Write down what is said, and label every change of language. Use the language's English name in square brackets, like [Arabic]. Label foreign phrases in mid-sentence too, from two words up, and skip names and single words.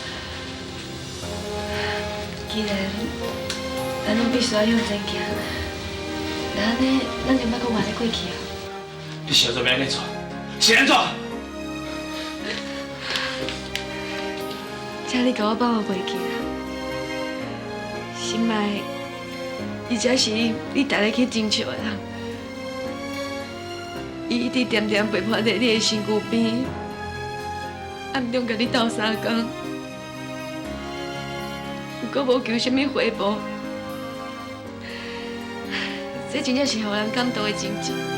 [Min Nan Chinese] 既然咱拢必须要向前行，那安尼咱就莫搁活咧过去啊。你是安怎要安尼做？是安怎？请你甲我放我袂记啦。心爱，伊才是你带来去争取的人。伊一直点点陪伴在你的身躯边，暗中甲你斗相共，不过无求什么回报，这真正是让人感动的情景。